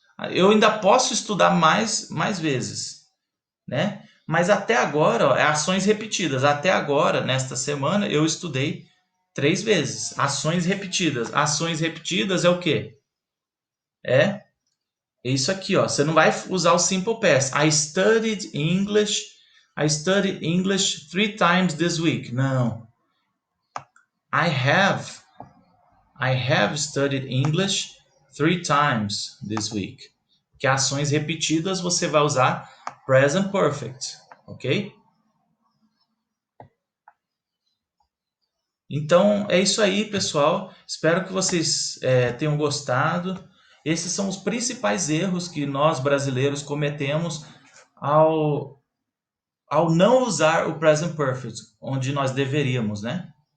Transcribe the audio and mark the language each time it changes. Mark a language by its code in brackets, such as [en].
[pt] Eu ainda posso estudar mais vezes. Né? Mas até agora, ó, é ações repetidas. Até agora, nesta semana, eu estudei 3 vezes. Ações repetidas. Ações repetidas é o quê? É isso aqui, ó. Você não vai usar o simple past. [en] I studied English. I studied English 3 times this week. Não. I have. I have studied English 3 times this week. [pt] Que ações repetidas você vai usar present perfect, ok? Então é isso aí, pessoal. Espero que vocês tenham gostado. Esses são os principais erros que nós brasileiros cometemos ao, ao não usar o present perfect, onde nós deveríamos, né?